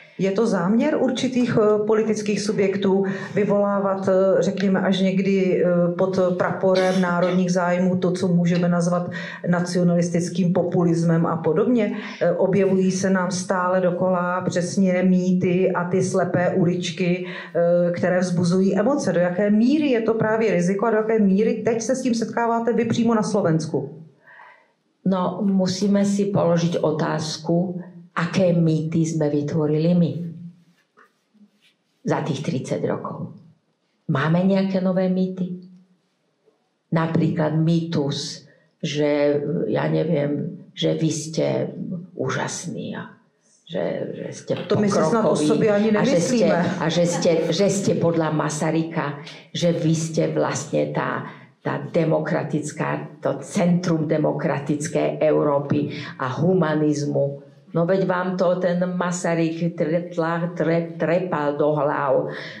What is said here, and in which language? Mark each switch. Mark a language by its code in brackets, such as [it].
[cs] Je to záměr určitých politických subjektů vyvolávat, řekněme, až někdy pod praporem národních zájmů to, co můžeme nazvat nacionalistickým populismem a podobně? Objevují se nám stále dokola přesně mýty a ty slepé uličky, které vzbuzují emoce. Do jaké míry je to právě riziko a do jaké míry teď se s tím setkáváte vy přímo na Slovensku? [sk] No, musíme si položiť otázku, aké mýty sme vytvorili my za tých 30 rokov. Máme nejaké nové mýty? Napríklad mýtus, že ja neviem, že vy ste úžasní a že ste pokrokoví. [cs] To my si snad o sobě ani nemyslíme. [sk] A že ste podľa Masaryka, že vy ste vlastne tá demokratická, to centrum demokratickej Európy a humanizmu. No veď vám to ten Masaryk trepal do hlav.